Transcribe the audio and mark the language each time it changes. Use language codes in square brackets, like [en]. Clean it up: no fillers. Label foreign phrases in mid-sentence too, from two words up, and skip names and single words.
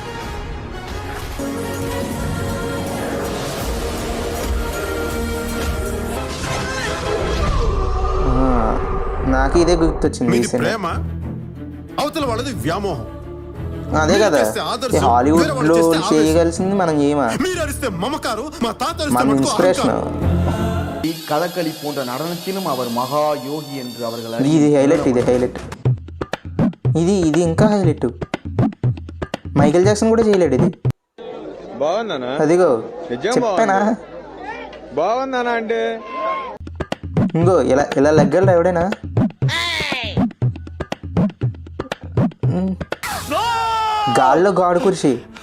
[te] నాకు ఇదే గుర్తొచ్చింది. అవతల వాళ్ళది వ్యామోహం. అదే కదా, హాలీవుడ్ లో చేయగలిసింది మనం చేయమా. మన ఇన్స్పిరేషన్. [ta] கதகளி போன்ற நடனத்திலும் அவர் மகா யோகி என்று அவர்கள். [te] ఇది హైలైట్. ఇది ఇంకా హైలైట్. మైకేల్ జాక్సన్ కూడా చేయలేడు ఇది. అదిగో చెప్పానా బాగుందనా అంటే ఇంకో ఇలా లెగ్గలరా ఎవడైనా. గాల్లో గాడు కుర్చీ.